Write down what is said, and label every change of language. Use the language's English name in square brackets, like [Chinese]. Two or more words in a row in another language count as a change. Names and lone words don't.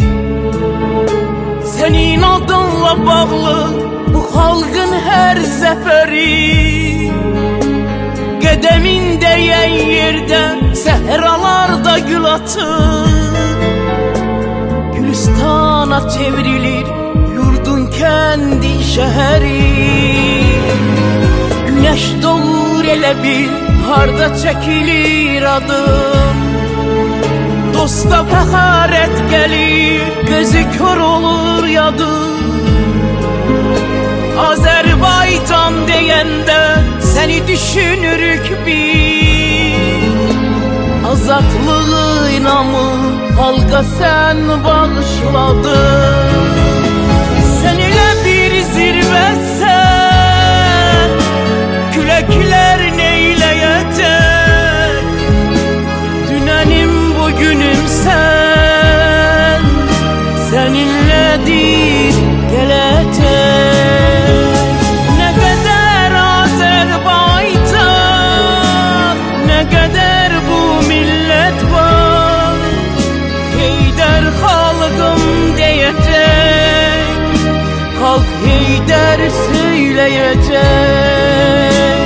[Azerbaijani] Senin adınla bağlı bu halkın her zeferi. Qədemin değen yerde sehralarda gül açır. Gülistana çevrilir yurdun kendi şehri. Güneş doğur elə bil harda çekilir adım. Dosta fəxarət gəlir, gözü kör olur yadım. Azərbaycan deyəndə səni düşünürük biz. Azadlığı inamı halka sen bağışladın. Sen elə bir zirvəsən, küləklər neyləyəcək? Dünənim bugünüm sen, seninlədir gələcək. [Turkish] Ne kadar Azerbaycan, ne kadar bu millet var. [Azerbaijani] Heydər xalqım deyəcək, xalq Heydər söyləyəcək.